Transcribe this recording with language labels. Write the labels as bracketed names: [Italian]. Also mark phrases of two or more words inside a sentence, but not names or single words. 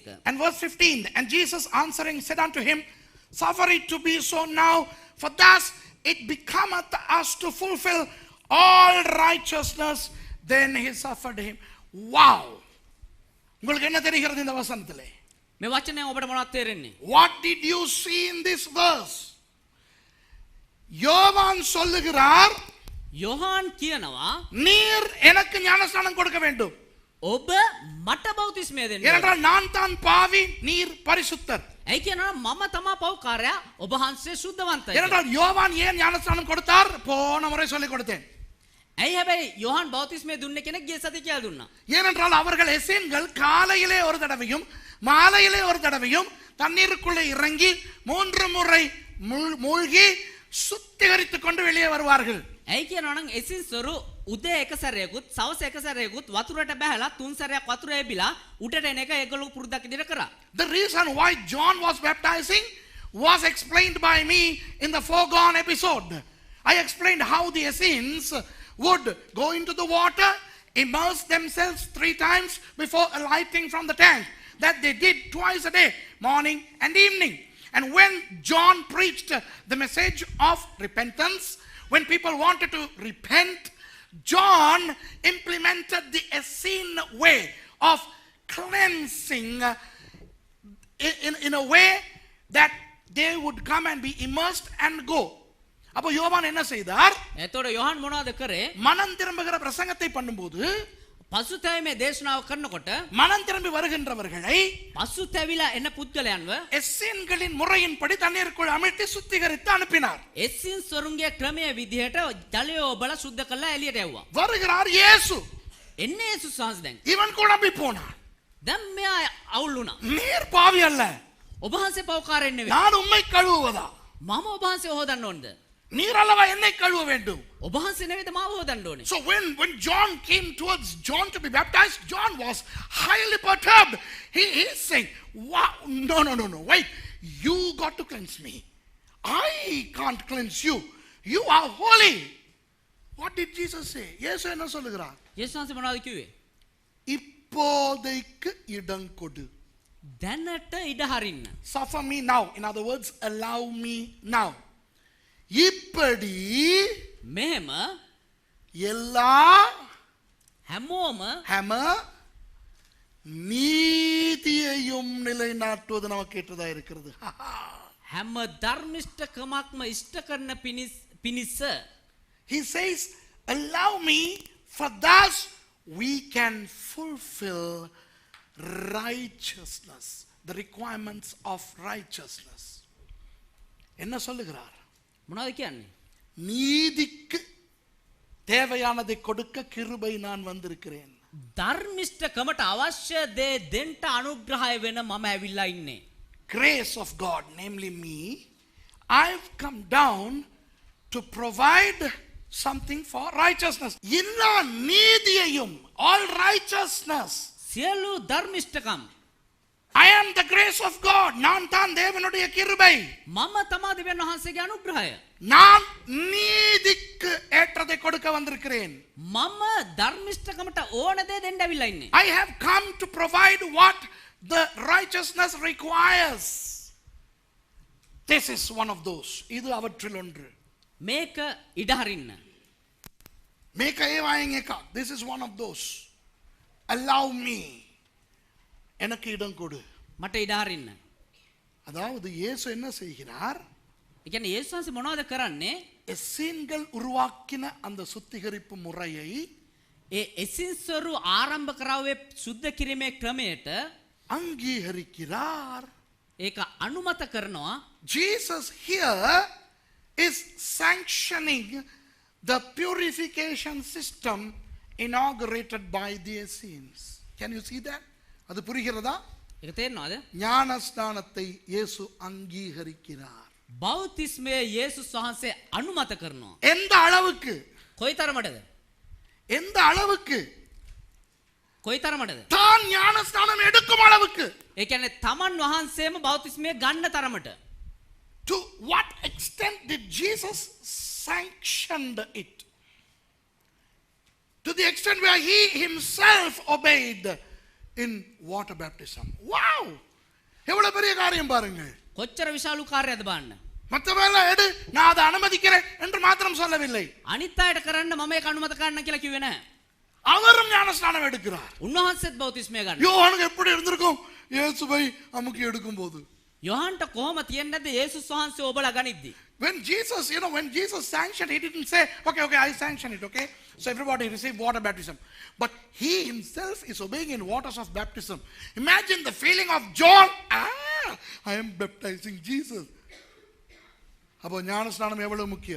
[English] And verse 15, and Jesus answering said unto him, suffer it to be so now, for thus it becometh us to fulfill all righteousness. Then he suffered him. Wow! [Tamil] உங்களுக்கு என்ன தெரிகிறது இந்த வசனத்திலே? [Sinhala] මේ වචනය ඔබට මොනවද තේරෙන්නේ? [English] What did you see in this verse? [Tamil] யோவான் சொல்லுகிறார், [Sinhala] යොහාන් කියනවා [Tamil] நீர் எனக்கு ஞானஸ்நானம் கொடுக்க வேண்டும். [Sinhala] ඔබ මට බෞතිස්මය දෙන්න. [Tamil] ஏனென்றால் நான் தான் பாவி, நீர் பரிசுத்தர். [Sinhala] ඇයි කියනවා මම තමා පව්කාරයා ඔබ වහන්සේ සුද්ධවන්තයි. [Tamil] ஏனென்றால் யோவான் ஏன் ஞானஸ்நானம் கொடுத்தார்? போன முறை சொல்லிக் கொடுத்தேன். [Sinhala] ඇයි හැබැයි යෝහන් බෞතිස්මය දුන්නේ කෙනෙක් ගිය සතිය කියලා දුන්නා. [Tamil] ஏனென்றால் அவர்கள் எசேன்கள் காலையிலே ஒரு தடவையும் மாலையிலே ஒரு தடவையும் தண்ணீருக்குள்ளே இறங்கி 3 முறை மூழ்கி சுத்திகரித்துக் கொண்டு வெளியே வருவார்கள். [Sinhala] ඇයි කියනවා නම් එසින්සරු උදේ එක සැරයකුත් සවස එක සැරයකුත් වතුරට බහැලා 3 සැරයක් වතුර එබිලා උඩට එන එක ඒගොල්ලෝ පුරුද්දක් විදිහට කරා. [English] The reason why John was baptizing was explained by me in the foregone episode. I explained how the Essenes would go into the water, immerse themselves 3 times before alighting from the tank. That they did twice a day, morning and evening. And when John preached the message of repentance, when people wanted to repent, John implemented the Essene way of cleansing in a way that they would come and be immersed and go. [Tamil] அப்போ யோவான் என்ன செய்தார்? [Sinhala] එතකොට යෝහන් මොනවද කරේ? [Tamil] மனம் திரும்புகிற பிரசங்கத்தை பண்ணும்போது [Sinhala] පසුතැවීමේ දේශනාව කරනකොට [Tamil] மனம் திரும்பி வருகின்றவர்களை [Sinhala] පසුතැවිලා එන පුද්ගලයන්ව [Tamil] எஸ்ஸேன்களின் முறையின்படி தண்ணீருக்குள் அமிழ்த்தி சுத்திகரித்து அனுப்பினார். [Sinhala] එසින් සොරුන්ගේ ක්‍රමයේ විදිහට ජලය ඔබලා සුද්ධ කරලා එළියට යවුවා. [Tamil] வருகிறார் இயேசு. [Sinhala] එන්නේ යේසුස් වහන්සේ දැන්. [Tamil] இவன் குழம்பி போனான். [Sinhala] දැන් මෙයා අවුල් වුණා. [Tamil] நீர் பாவி அல்ல, [Sinhala] ඔබ වහන්සේ පව්කාරයෙක් නෙවෙයි. [Tamil] நான் உம்மை கழுவுவதா? [Sinhala] මම ඔබ වහන්සේ හොදන්න ඕනද? [Tamil] நீர் அல்லவா என்னை கழுவ வேண்டும். [Sinhala] ඔබ වහන්සේ නෙවෙයිද මාව හොදන්න ඕනේ? [English] So when John came towards John to be baptized, John was highly perturbed. He is saying, wow, no, wait, you got to cleanse me. I can't cleanse you. You are holy. What did Jesus say? [Tamil] இயேசு என்ன சொல்லுகிறார்? [Sinhala] යේසුස් වහන්සේ මොනවද කිව්වේ? [Tamil] இப்போதைக்கு இடம் கொடு. [Sinhala] දැනට ඉඩ හරින්න. [English] Suffer me now. In other words, allow me now. [Tamil] இப்படி [Sinhala] මෙහෙම [Tamil] எல்லா [Sinhala] හැමෝම [Tamil] හැම நீதியையும் நிலைநாட்டுவது நமக்கு ஏற்றதா இருக்கிறது. [Sinhala] හැම ධර්මිෂ්ඨකමක්ම ඉෂ්ට කරන පිණිස [English] He says, allow me, for thus we can fulfill righteousness, the requirements of righteousness. [Tamil] என்ன சொல்லுகிறார்? [Sinhala] මොනවද කියන්නේ? [Tamil] நீதிக்கு தேவையானதை கொடுக்க கிருபை நான் வந்திருக்கிறேன். [Sinhala] ධර්මිෂ්ඨකමට අවශ්‍ය දේ දෙන්න අනුග්‍රහය වෙන මම ඇවිල්ලා ඉන්නේ. [English] Grace of God, namely me, I've come down to provide something for righteousness. [Tamil] எல்லா நீதியையும், [English] all righteousness. [Sinhala] සියලු ධර්මිෂ්ඨකම් [English] I am the grace of God. [Tamil] நான் தான் தேவனுடைய கிருபை. [Sinhala] මම තමා දෙවියන් වහන්සේගේ අනුග්‍රහය. [Tamil] நான் நீதிக்கு ஏற்றதை கொடுக்க வந்திருக்கிறேன். [Sinhala] මම ධර්මිෂ්ඨකමට ඕන දේ දෙන්න ඇවිල්ලා ඉන්නේ. [English] I have come to provide what the righteousness requires. This is one of those. [Tamil] இது அவற்றில் ஒன்று. [Sinhala] මේක ඉඩ හරින්න. මේක ඒවායින් එකක්. [English] This is one of those. Allow me. [Tamil] எனக்கு இடம் கொடு. [Sinhala] මට ඉඩ හරින්න. [Tamil] அதாவது இயேசு என்ன செய்கிறார்? [Sinhala] ඒ කියන්නේ යේසුස් වහන්සේ මොනවද කරන්නේ? [Tamil] எஸ்ஸேன்கள் உருவாக்கின அந்த சுத்திகரிப்பு முறையை [Sinhala] ඒ එසින්සරු ආරම්භ කරාවේ සුද්ධ කිරීමේ ක්‍රමයට [Tamil] அங்கீகரிக்கிறார். [Sinhala] ඒක අනුමත කරනවා. [English] Jesus here is sanctioning the purification system inaugurated by the Essenes. Can you see that? [Tamil] அது புரிகிறதா? [Sinhala] ඒක තේරෙනවද? [Tamil] ஞானஸ்நானத்தை இயேசு அங்கீகரிக்கிறார். [Sinhala] බෞතිස්මය යේසුස් වහන්සේ අනුමත කරනවා. [Tamil] எந்த அளவுக்கு? [Sinhala] කොයිතරමටද? [Tamil] எந்த அளவுக்கு? [Sinhala] කොයිතරමටද? [Tamil] தான் ஞானஸ்நானம் எடுக்கும் அளவுக்கு. [Sinhala] ඒ කියන්නේ තමන් වහන්සේම බෞතිස්මය ගන්න තරමට. [English] To what extent did Jesus sanctioned it? To the extent where he himself obeyed in water baptism. [Tamil] Wow! எவ்வளவு பெரிய காரியம் பாருங்க. [Sinhala] කොච්චර විශාල කාර්යයක්ද බලන්න. [Tamil] மற்றவெல்லாம் எடு, நான் அதை அனுமதிக்கிறேன் என்று மாத்திரம் சொல்லவில்லை. [Sinhala] අනිත් අයට කරන්න මම ඒක අනුමත කරන්න කියලා කිව්වේ නැහැ. [Tamil] அவரும் ஞானஸ்நானம் எடுக்கிறார். [Sinhala] උන්වහන්සේත් බෞතිස්මය ගන්නවා. [Tamil] யோவானுக்கு எப்படி இருந்திருக்கும்? இயேசுவை அமுக்கி எடுக்கும் போது [Sinhala] යොහන්ට කොහොම තියන්නේ නැද්ද යේසුස් වහන්සේ ඔබලා ගනිද්දි? [English] When Jesus sanctioned, he didn't say, okay, I sanction it, okay? So everybody receive water baptism. But he himself is obeying in waters of baptism. Imagine the feeling of John. I am baptizing Jesus. [Tamil] அப்போ ஞானஸ்நானம் எவ்வளவு முக்கியம்?